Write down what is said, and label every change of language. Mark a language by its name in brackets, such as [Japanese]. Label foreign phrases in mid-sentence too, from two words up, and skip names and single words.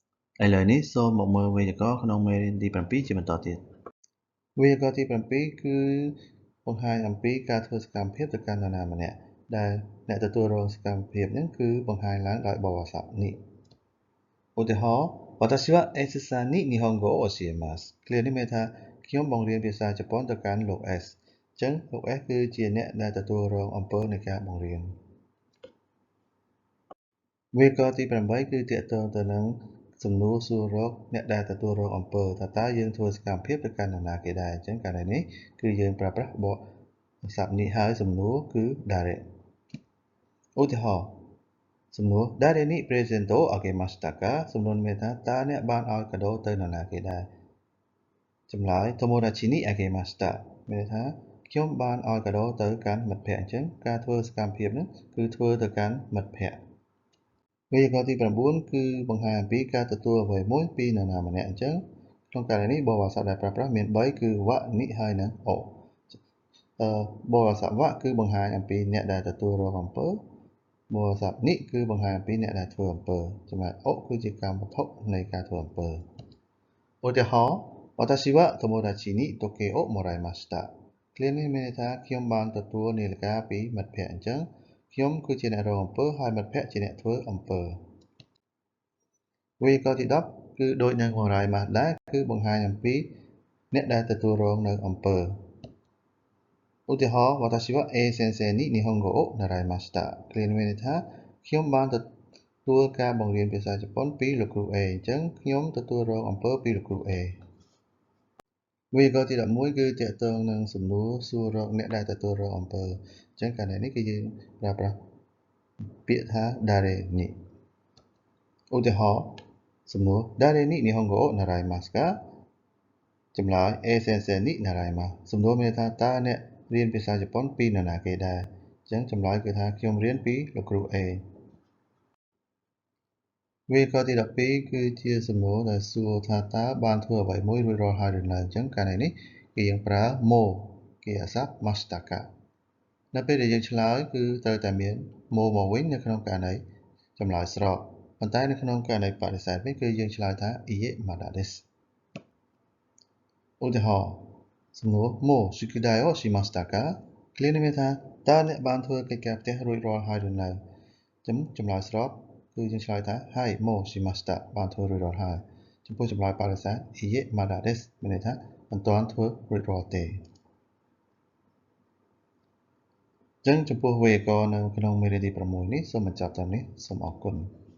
[Khmer] ឥឡូវនេះសូមមកមើលវេយ្យាករណ៍ក្នុងមេរៀនទី7ជាបន្តទៀតវេយ្យាករណ៍ទី7គឺបង្ហាញអំពីការធ្វើសកម្មភាពទៅកាន់នរណាម្នាក់ដែលអ្នកទទួលរងសកម្មភាពហ្នឹងគឺបង្ហាញឡើងដោយបបសព្ទនេះឧទាហរណ៍ [Japanese] 私は S さんに日本語を教えます [Khmer] ឃ្លានេះមានថាខ្ញុំបង្រៀនភាសាជប៉ុនទៅកាន់លោក S អញ្ចឹងលោក S គឺជាអ្នកដែលទទួលរងអំពើនៃការបង្រៀន វេយ្យាករណ៍ទី8គឺទាក់ទងទៅនឹងសំណួរសួររកអ្នកដែលទទួលរងអំពើថាតើយើងធ្វើសកម្មភាពទៅកាន់នរណាគេដែរអញ្ចឹងករណីនេះគឺយើងប្រើប្រាស់បកសព្ទនេះហើយសំណួរគឺ 誰ឧទាហរណ៍សំណួរ誰 [Japanese] にプレゼントをあげましたか [Khmer] សំណួរមានថាតើអ្នកបានឲ្យកាដូទៅនរណាគេដែរចម្លើយ [Japanese] 友達にあげました [Khmer] មានថាខ្ញុំបានឲ្យកាដូទៅកាន់មិត្តភក្តិអញ្ចឹងការធ្វើសកម្មភាពនេះគឺធ្វើទៅកាន់មិត្តភក្តិវេយ្យាករណ៍ទី9គឺបង្ហាញអំពីការទទួលអ្វីមួយពីនរណាម្នាក់អញ្ចឹងក្នុងករណីនេះ បបសព្ទដែលប្រើប្រាស់មាន3គឺវៈនិហើយនិងអបបសព្ទវៈគឺបង្ហាញអំពីអ្នកដែលទទួលរងអំពើបបសព្ទនិគឺបង្ហាញអំពីអ្នកដែលធ្វើអំពើចំណែកអគឺជាកម្មវត្ថុនៃការធ្វើអំពើឧទាហរណ៍ [Japanese] 私は友達に時計をもらいました [Khmer] ឃ្លានេះមានន័យថាខ្ញុំបានទទួលនាឡិកាពីមិត្តភក្តិអញ្ចឹងខ្ញុំគឺជាអ្នករងអំពើហើយមិត្តភក្តិជាអ្នកធ្វើអំពើវេយ្យាករណ៍ទី10គឺដូចនឹងបង្រាយម៉ាស់ដែរគឺបង្ហាញ អំពីអ្នកដែលទទួលរងនៅអំពើឧទាហរណ៍ [Japanese] 私は A 先生に日本語を習いました [Khmer] ឃ្លានេះមានន័យថាខ្ញុំបានទទួល ការបង្រៀនភាសាជប៉ុនពីលោកគ្រូ A អញ្ចឹងខ្ញុំទទួលរងអំពើពីលោកគ្រូ A វេយ្យាករណ៍ទី11គឺទាក់ទងនឹងសំណួរសួររកអ្នកដែលទទួលរងអំពើអញ្ចឹងករណីនេះគឺយើងប្រើប្រាស់ពាក្យថា [Japanese] 誰に [Khmer] ឧទាហរណ៍សំណួរ [Japanese] 誰に日本語を習いますか [Khmer] ចម្លើយ [Japanese] A 先生に習います [Khmer] សំណួរមានថាតើអ្នករៀនភាសាជប៉ុនពីនរណាគេដែរអញ្ចឹងចម្លើយគឺថាខ្ញុំរៀនពីលោកគ្រូ A វេយ្យាករណ៍ទី12គឺជាសំណួរដែលសួរថាតើបានធ្វើអ្វីមួយរួចរាល់ហើយឬនៅអញ្ចឹងករណីនេះគឺយើងប្រើ mo គេអាសព្ទ [Japanese] ましたか [Khmer] នៅពេលដែលយើងឆ្លើយគឺត្រូវតែមាន mo មកវិញនៅក្នុងករណីចម្លើយស្របប៉ុន្តែនៅក្នុងករណីបដិសេធវិញគឺយើងឆ្លើយថា [Japanese] いいえ、まだです [Khmer] ឧទាហរណ៍សំណួរ [Japanese] もう宿題をしましたか [Khmer] ឃ្លានេះមានថាតើអ្នកបានធ្វើកិច្ចការផ្ទះរួចរាល់ហើយឬនៅចម្លើយស្របគឺយើងឆ្លើយថា [Japanese] はいもうしました [Khmer] បានធ្វើរួចរាល់ហើយចំពោះចម្លើយបដិសេធ [Japanese] いいえ、まだです [Khmer] មានន័យថាមិនទាន់ធ្វើរួចរាល់ទេអញ្ចឹងចំពោះវេយ្យាករណ៍នៅក្នុងមេរៀនទី6នេះសូមបញ្ចប់ត្រឹមនេះសូមអរគុណ